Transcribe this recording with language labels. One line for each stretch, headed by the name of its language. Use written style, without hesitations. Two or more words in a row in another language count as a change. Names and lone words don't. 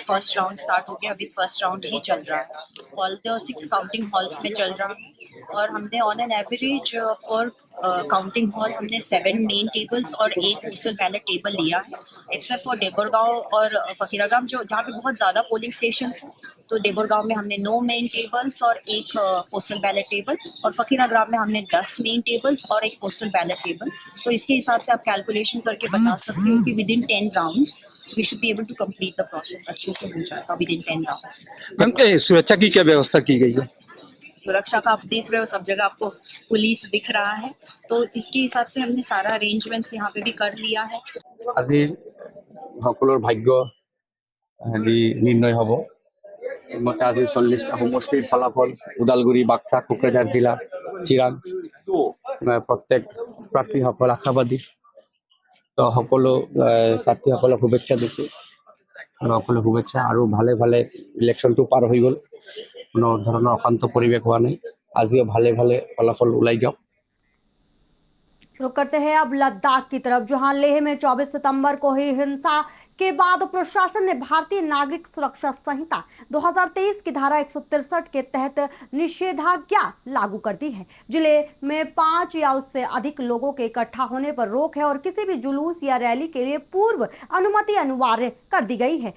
English: first round
Hindi: स्टार्ट हो गया, अभी
English: first round
Hindi: ही चल रहा है।
English: all the 6 counting halls
Hindi: में चल रहा है और हमने
English: on an average
Hindi: पर
English: counting hall
Hindi: हमने
English: 7 main tables
Hindi: और
English: 1 postal ballot table
Hindi: लिया है,
English: except for
Hindi: डेबरगांव और फकीरागाम जो जहाँ पे बहुत ज़्यादा
English: polling station
Hindi: हैं। तो देबोरगांव में हमने
English: 9 main tables
Hindi: और एक
English: postal ballot table,
Hindi: और फकीरा ग्राम में हमने
English: 10 main tables
Hindi: और एक
English: postal ballot table.
Hindi: तो इसके हिसाब से आप कैलकुलेशन करके बता सकते हो कि
English: within 10 rounds we should be able to complete the process.
Hindi: अच्छे से हो जाएगा
English: within 10 rounds.
Hindi: मैम सुरक्षा की क्या व्यवस्था की गई है? सुरक्षा का आप देख रहे हो, सब जगह आपको पुलिस दिख रहा है, तो इसके हिसाब से हमने सारा अरेंजमेंट्स यहाँ पे भी कर लिया है।
Assamese: আজি সকলৰ ভাগ্য নিৰ্ণয় হ'ব। মতে আজি 40টা সমষ্টিৰ ফলাফল ওদালগুৰি, বাক্সা, কোকৰাঝাৰ জিলা, চিৰাং প্ৰত্যেক প্ৰাৰ্থীসকল আশাবাদী। তো সকলো প্ৰাৰ্থীসকলক শুভেচ্ছা দিছোঁ। সকলো শুভেচ্ছা, আৰু ভালে ভালে ইলেকশ্যনটো পাৰ হৈ গ'ল। কোনো ধৰণৰ অশান্ত পৰিৱেশ হোৱা নাই। আজিও ভালে ভালে ফলাফল ওলাই যাওক।
Hindi: रुक करते हैं अब लद्दाख की तरफ, जहां लेह में 24 सितंबर को हुई हिंसा के बाद प्रशासन ने भारतीय नागरिक सुरक्षा संहिता 2023 की धारा 163 के तहत निषेधाज्ञा लागू कर दी है। जिले में 5 या उससे अधिक लोगों के इकट्ठा होने पर रोक है और किसी भी जुलूस या रैली के लिए पूर्व अनुमति अनिवार्य कर दी गई है।